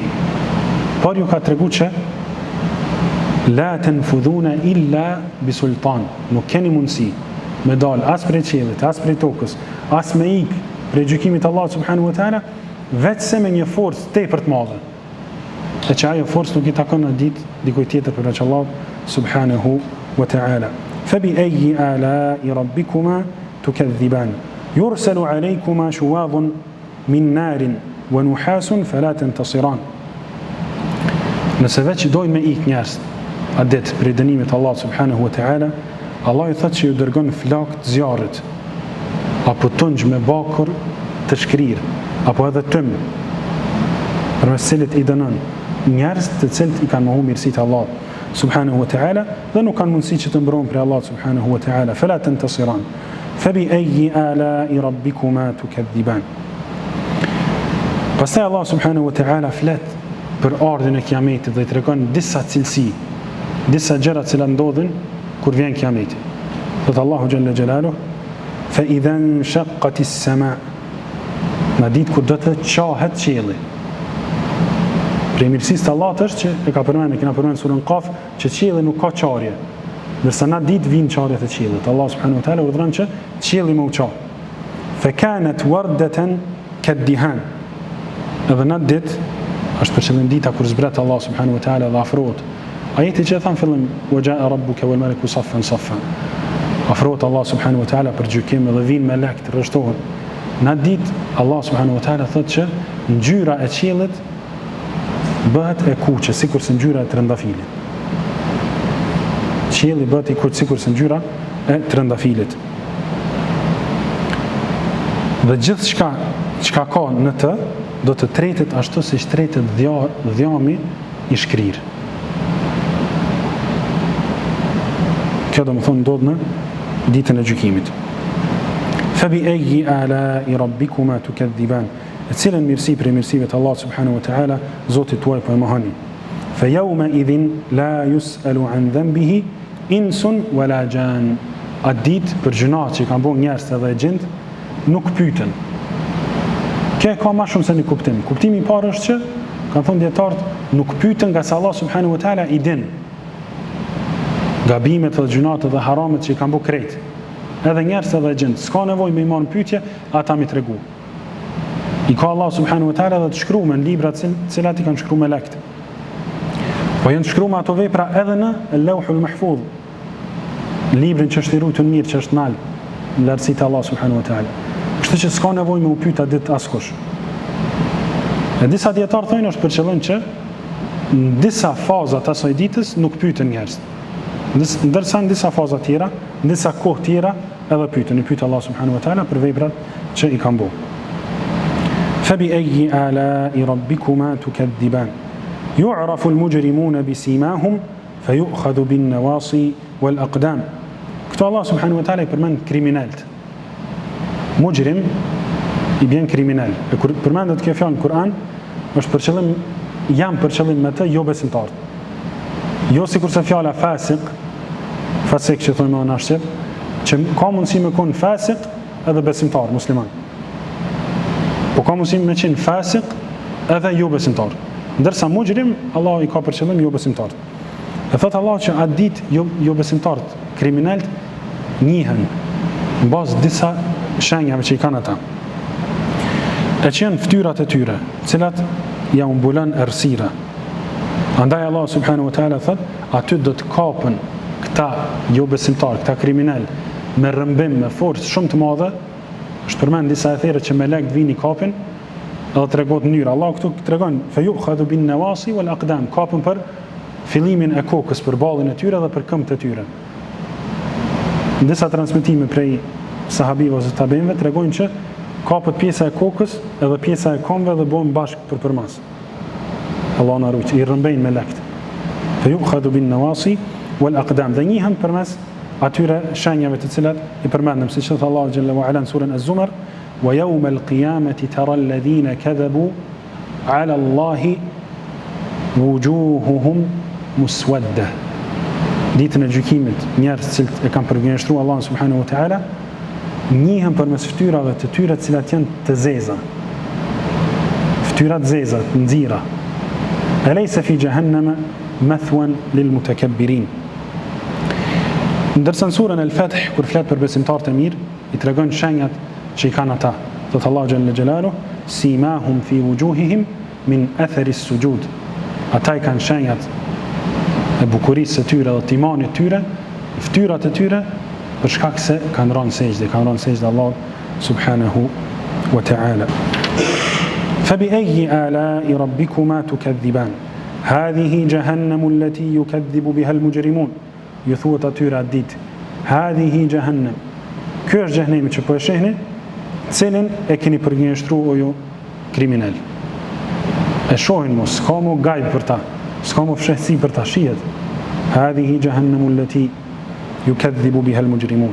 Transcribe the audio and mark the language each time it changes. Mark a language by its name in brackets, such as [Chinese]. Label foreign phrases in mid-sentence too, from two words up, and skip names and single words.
[Albanian] Por ju ka treguar që [Arabic] لا تنفذون إلا بسلطان. [Albanian] Nuk keni mundësi me dalë as prej qiellit, as prej tokës, as me prej gjykimit të Allahut [Arabic] سبحانه وتعالى, [Albanian] vetëm me një forcë tepër të madhe. E që ajo forcë nuk i takon në ditë dikujt tjetër përveç Allahut [Arabic] سبحانه وتعالى. فبأي آلاء ربكما تكذبان. يرسل عليكما شواظ من نار ونحاس فلا تنتصران. [Albanian] Nëse veç dojnë me njerëz atë ditë për dënimin e Allahut [Arabic] سبحانه وتعالى, [Albanian] Allah i thotë që ju dërgon flak të zjarrit, apo tungj me bakër të shkrirë, apo edhe tym, përmes cilit i dënon njerëz të cilët i kanë mohu mirësitë e Allahut [Arabic] سبحانه وتعالى [Albanian] dhe nuk kanë mundësi që të mbrohen prej Allahut [Arabic] سبحانه وتعالى. فلا تنتصران فبأي آلاء ربكما تكذبان. [Albanian] Pastaj Allah [Arabic] سبحانه وتعالى [Albanian] flet për ardhin e kiametit dhe i tregon disa cilësi, disa gjëra që ndodhin kur vjen kiameti. Thot Allahu [Arabic] جل جلاله: "فإذا انشقت السماء'." [Albanian] Në ditë kur do të qahet qielli. Prej mirësisë të Allahut është që e kena përmendur surën Qaf që qielli nuk ka qarje. Ndërsa në ditë vijnë qarjet e qiellit. Allah [Arabic] سبحانه وتعالى [Albanian] urdhëron që qielli më u qa. [Arabic] فكانت وردة كالدهان. [Albanian] Edhe në ditë është për qëllim dita kur zbret Allah [Arabic] سبحانه وتعالى [Albanian] dhe afrohet. Ajeti që e thamë fillim: [Arabic] "وجاء ربك والملك صفا صفا." [Albanian] Afrohet Allah [Arabic] سبحانه وتعالى [Albanian] për gjykim dhe vinë melekët rreshtohen. Në ditë Allah [Arabic] سبحانه وتعالى [Albanian] thotë që ngjyra e qiellit bëhet e kuqe, sikur se ngjyra e trëndafilit. Qielli bëhet i kuq sikur se ngjyra e trëndafilit. Dhe gjithë çka ka në të, do të tretet ashtu si tretet dhjami i shkrirë. Kjo do më thonë ndodhë në ditën e gjykimit. [Arabic] فبأي آلاء ربكما تكذبان. [Albanian] E cilën mirësi për mirësive të Allah [Arabic] سبحانه وتعالى, [Albanian] Zotit tuaj po e mohoni. [Arabic] فيومئذ لا يسأل عن ذنبه إنس ولا جان. [Albanian] Atë ditë për gjunat që kanë bërë njerëz edhe gjend nuk pyeten. Kjo ka më shumë se një kuptim. Kuptimi i parë është që kanë thonë dietarët, nuk pyeten nga se Allah [Arabic] سبحانه وتعالى [Albanian] i din gabimet dhe gjunat dhe haramet që i kanë bërë krejt. Edhe njerëz edhe gjend, s'ka nevojë me i marrë pyetje, ata mi tregu. I ka Allah [Arabic] سبحانه وتعالى [Albanian] dhe të shkruar në libra të cilat i kanë shkruar melekët. Po janë të shkruar ato vepra edhe në Lauhul Mahfuz, librin që është i ruajtur mirë, që është në lartësitë Allah [Arabic] سبحانه وتعالى. [Albanian] Kështu që s'ka nevojë me u pyeta ditë askush. E disa dietarë thonë është për qëllim që në disa faza të asaj ditës nuk pyeten njerëz. Ndërsa në disa faza tjera, në disa kohë tjera edhe pyeten, i pyet Allah [Arabic] سبحانه وتعالى [Albanian] për veprat që i kanë bërë. [Arabic] فبأي آلاء ربكما تكذبان. يعرف المجرمون بسيماهم فيؤخذ بالنواصي والأقدام. [Albanian] Këtu Allah [Arabic] سبحانه وتعالى [Albanian] i përmend kriminalët. Mujrim i bjen kriminal. E kur përmendet kjo fjalë në Kur'an, është për qëllim, jam për qëllim me të jo besimtarët. Jo sikurse fjala fasik që thonë në shqip, që ka mundësi me qenë fasik edhe besimtar musliman. Po ka mundësi me qenë fasik edhe jo besimtar. Ndërsa mujrim, Allah i ka për qëllim jo besimtar. E thot Allah që atë ditë jo besimtarët, kriminalët njihen në bazë disa shenjave që i kanë ata. E që janë ftyrat e tyre, cilat ja umbulon errësira. Andaj Allah [Arabic] سبحانه وتعالى [Albanian] thot, aty do të kapën këta jo besimtar, këta kriminal me rrëmbim, me forcë shumë të madhe. Është përmend disa ethere që melekët vini kapin edhe tregon mënyrë. Allah këtu tregon [Arabic] فيؤخذ بالنواصي والأقدام, [Albanian] kapën për fillimin e kokës, për ballin e tyre dhe për këmbët e tyre. Në disa transmetime prej sahabive ose tabeinëve tregojnë që kapët pjesa e kokës edhe pjesa e këmbëve dhe bëhen bashkë për përmas. Allah na ruaj, i rrëmbejnë melekët. [Arabic] فيؤخذ بالنواصي والأقدام. [Albanian] Dhe njihen përmes atyre shenjave të cilat i përmendëm, siç thot Allah [Arabic] جل وعلا [Albanian] në surën Az-Zumar, [Arabic] ويوم القيامة ترى الذين كذبوا على الله وجوههم مسودة. [Albanian] Ditën e gjykimit, njerëz që e kanë përgënjeshtruar Allah [Arabic] سبحانه وتعالى, [Albanian] njihen përmes ftyrave të tyre të cilat janë të zeza. Ftyra të zeza, të nxira. [Arabic] أليس في جهنم مثوى للمتكبرين. [Albanian] Ndërsa në surën Al-Fath, kur flet për besimtarët e mirë, i tregon shenjat që i kanë ata. Thot Allah [Arabic] جل جلاله, سيماهم في وجوههم من أثر السجود. [Albanian] Ata i kanë shenjat e bukurisë së tyre dhe timanit të tyre, ftyrat e tyre, për shkak se kanë rënë sejdë Allah [Arabic] سبحانه وتعالى. فبأي آلاء ربكما تكذبان هذه جهنم التي يكذب بها المجرمون. [Albanian] Ju thuhet atyre atë ditë, [Arabic] هذه جهنم. [Albanian] Ky është xhehenemi që po e shehni, cilin e keni përgjigjëstruar ju kriminal. E shohin mos, s'ka më gajb për ta, s'ka më fshehsi për ta, shihet. [Arabic] هذه جهنم التي يكذب بها المجرمون.